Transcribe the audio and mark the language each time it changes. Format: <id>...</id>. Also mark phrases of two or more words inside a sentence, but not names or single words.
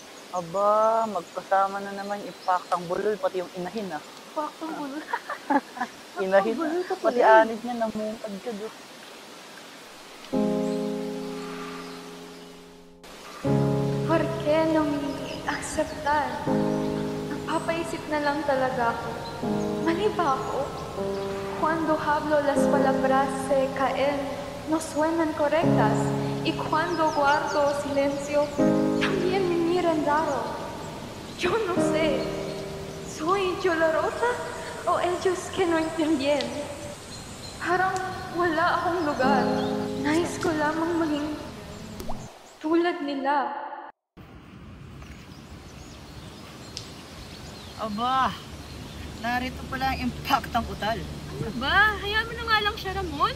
<tl>Aba, magkasama na naman impaktang bulol, pati yung inahin ah. Paktong bulol. Inahin, bulol ka pati pala eh. anis niya namumad ka doon.</tl> <es>¿Por qué no me aceptar? Napapaisip na lang talaga ako. Mali ba ako? Cuando hablo las palabras se caen, no suenan correctas. Y cuando guardo silencio, también me miran raro. Yo no sé. ¿Soy dolorosa o ellos que no entienden?</es> <tl>Parang wala akong lugar. Nais ko lamang maging tulad nila. Aba, narito pala ang impaktang utal. Ba, hayaan mo na nga lang siya, Ramon.</tl>